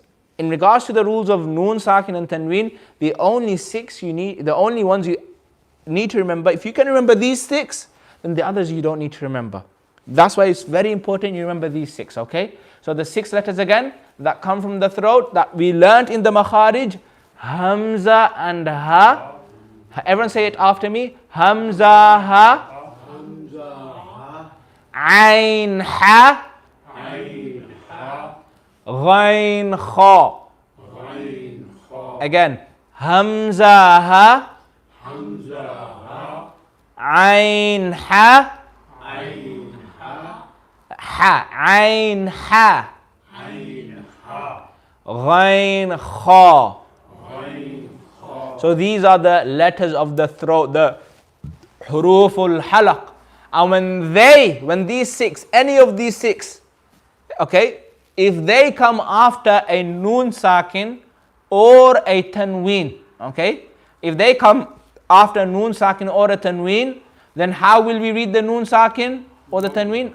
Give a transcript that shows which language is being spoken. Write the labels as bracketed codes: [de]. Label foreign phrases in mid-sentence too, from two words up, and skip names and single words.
[en] In regards to the rules of [ar] noon, sakin and tanween, [en] the only ones you need to remember, if you can remember these 6, then the others you don't need to remember. That's why it's very important you remember these 6, okay? So the 6 letters again, that come from the throat, that we learnt in the makharij, Hamza and ha. Everyone say it after me. [ar] همزة هاء. عين حاء. غين خاء. Again. همزة هاء. عين حاء. هاء. عين حاء. غين خاء. [en] So these are the letters of the throat, the [ar] حروف الحلق. [en] And when these 6, any of these 6, okay, if they come after a [ar] noon sakin [en] or a tanween, okay, if they come after [ar] noon sakin [en] or a tanween, then how will we read the noon sakin or the tanween?